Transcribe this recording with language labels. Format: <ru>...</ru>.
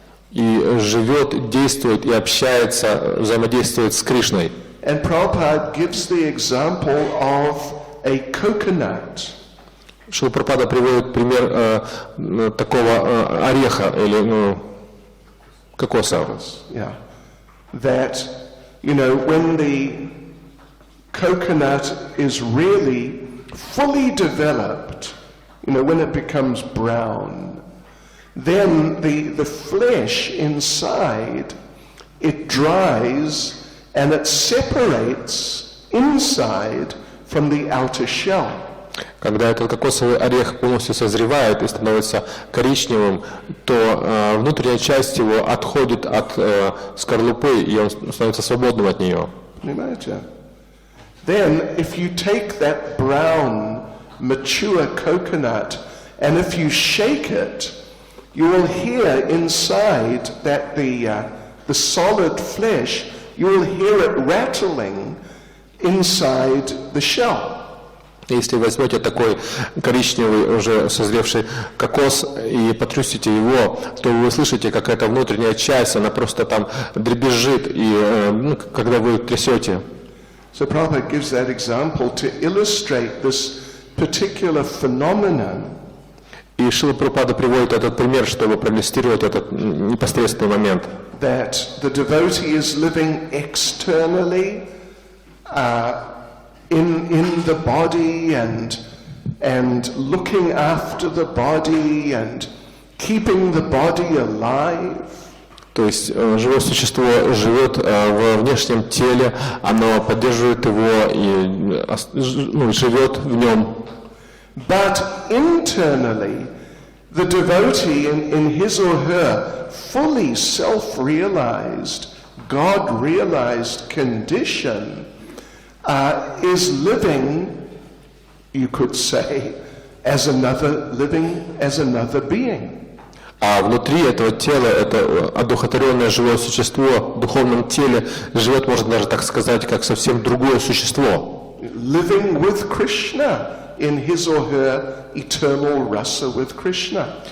<ru>И живет, действует и общается, взаимодействует с Кришной.</ru> <en>And Prabhupada gives the example of a coconut.</en> <ru>Шрила Прабхупада приводит пример такого ореха или кокоса.</ru> <en>Yeah, that when the coconut is really fully developed, when it becomes brown, then the flesh inside, it dries and it separates inside from the outer shell.</en> <ru>Когда этот кокосовый орех полностью созревает и становится коричневым, то внутренняя часть его отходит от скорлупы, и он становится свободным от нее.</ru> <en>Then, if you take that brown, mature coconut, and if you shake it, you will hear inside that the solid flesh, you will hear it rattling inside the shell.</en> <ru>Если возьмете такой коричневый, уже созревший кокос и потрясите его, то вы слышите, как эта внутренняя часть, она просто там дребезжит, и когда вы трясете.</ru> <en>So Prabhupada gives that example to illustrate this particular phenomenon.</en> <ru>И Шрила Прабхупада приводит этот пример, чтобы проиллюстрировать этот непосредственный момент.</ru> <en>That the devotee is living externally, in the body and looking after the body and keeping the body alive.</en> <ru>То есть живое существо живет во внешнем теле, оно поддерживает его и живет в нем.</ru> <en>But internally, the devotee in his or her fully self-realized, God-realized condition is living, you could say, as another being.</en> <ru>А внутри этого тела, это одухотворенное живое существо в духовном теле живет, можно даже так сказать, как совсем другое существо.</ru> <en>Living with Krishna in his or her eternal rasa with Krishna.</en>